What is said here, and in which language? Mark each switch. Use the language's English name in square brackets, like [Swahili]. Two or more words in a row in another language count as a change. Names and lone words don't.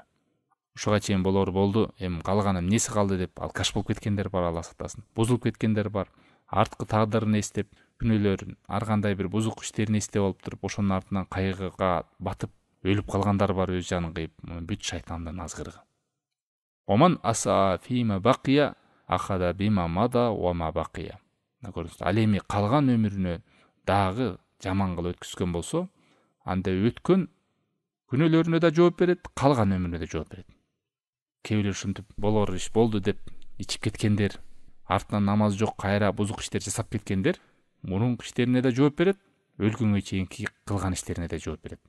[Kyrgyz] Ушуга чейин болор болду, эми калган эмнеси калды деп алкаш болуп кеткендер бар, Алла сактасын. Бузулуп кеткендер бар. Арткы тагдырын эстеп, күнөөлөрүн, ар кандай бир бузук иштерин эстеп алып туруп, ошонун артынан кайгыга батып өлүп калгандар бар, өз жанын кыйып. Бүт шайтандын азгырыгы. [Arabic] ومن أساء فيما بقي أخذ بما مضى وما بقي. [Kyrgyz] Көрдүңүз, ал эми калган өмүрүнө дагы жаман кылып өткөзгөн болсо, анда өткөн күнөөлөрүнө да жооп берет, калган өмүрүнө да жооп берет. Кээ бирөө ушинтип болор иш болду деп ичип кеткендер, артынан намаз жок, кайра бузук иштер жасап кеткендер, мурунку иштерине да жооп берет, өлгөнгө чейинки кылган иштерине да жооп берет.